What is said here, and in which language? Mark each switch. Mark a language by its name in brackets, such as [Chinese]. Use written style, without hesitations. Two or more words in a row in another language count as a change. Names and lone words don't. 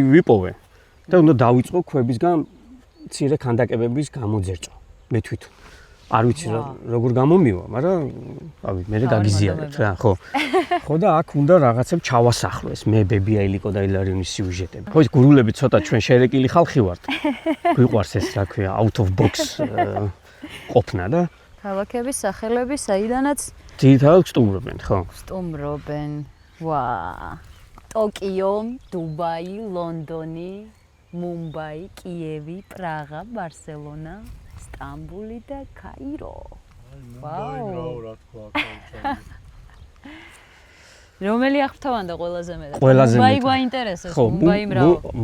[Georgian] ვიპოვე და უნდა დავიწყო ქვებისგან მცირე ქანდაკებების გამოძერწვა მე თვითონ არ ვიცი როგორ გამომივა მაგრამ რავი მე გაგიზიარებ რა ხო და აქ უნდა რაღაცებს ჩავასახლო ეს მე ბებია ილიკო და ილარიონის სიუჟეტები ხო ეს გურულები ცოტა ჩვენ შერეკილი ხალხი ვართ გვიყვარს ეს რა ქვია [English] out of box [Georgian] ყოფნა და ქალაქების სახელები საიდანაც ძირითადად სტუმრობენ ხო სტუმრობენ ვა ტოკიო დუბაი ლონდონი მუმბაი კიევი პრაღა ბარსელონა სტამბული და კაირო ვაუ რომელი აღფრთოვანდა ყველაზე მეტად მუმბაი გვაინტერესებს მუმბაი მრავლად